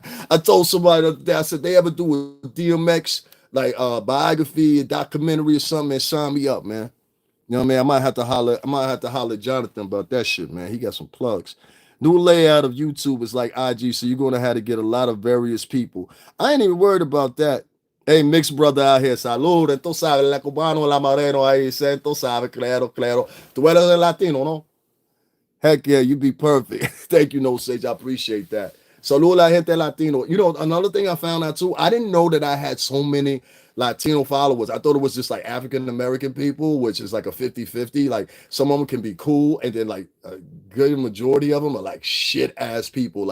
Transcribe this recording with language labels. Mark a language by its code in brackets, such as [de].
[en] I told somebody the other day, I said, they ever do a DMX like biography, a documentary or something, and sign me up, man. You know what I mean? I might have to holler at Jonathan about that shit, man. He got some plugs. New layout of YouTube is like IG, so you're gonna have to get a lot of various people. I ain't even worried about that. Hey, mixed brother out here, salud. [es] Tú sabes, la cubano, la moreno ahí, tú sabes, claro. Tú eres el latino, no? [en] Heck yeah, you be perfect. Thank you, No Sage. I appreciate that. [es] Salud la gente latino. [en] You know, another thing I found out too, I didn't know that I had so many Latino followers. I thought it was just like African American people, which is like a 50-50. Like some of them can be cool, and then like a good majority of them are like shit ass people.